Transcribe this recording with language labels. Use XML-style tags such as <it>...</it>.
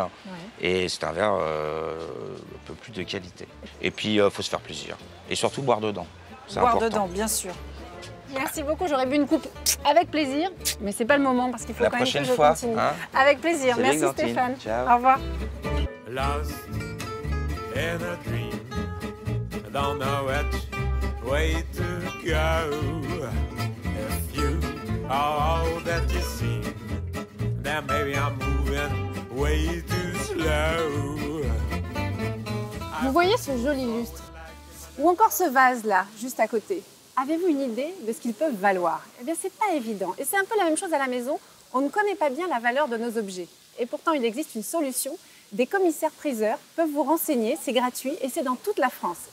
<fr>Ouais. Et c'est un verre un peu plus de qualité. Et puis, il faut se faire plaisir. Et surtout, boire dedans. Boire dedans, bien sûr. Merci beaucoup, j'aurais bu une coupe avec plaisir, mais c'est pas le moment parce qu'il faut quand même que je continue. Hein. Avec plaisir, merci Stéphane. Ciao. Au revoir.</fr> <en>Lost in a dream, don't know which way to go. If you are all that you seem, then maybe I'm moving way too slow.</en> <fr>Vous voyez ce joli lustre? Ou encore ce vase-là, juste à côté? Avez-vous une idée de ce qu'ils peuvent valoir? Eh bien, c'est pas évident. Et c'est un peu la même chose à la maison. On ne connaît pas bien la valeur de nos objets. Et pourtant, il existe une solution. Des commissaires-priseurs peuvent vous renseigner. C'est gratuit et c'est dans toute la France.</fr>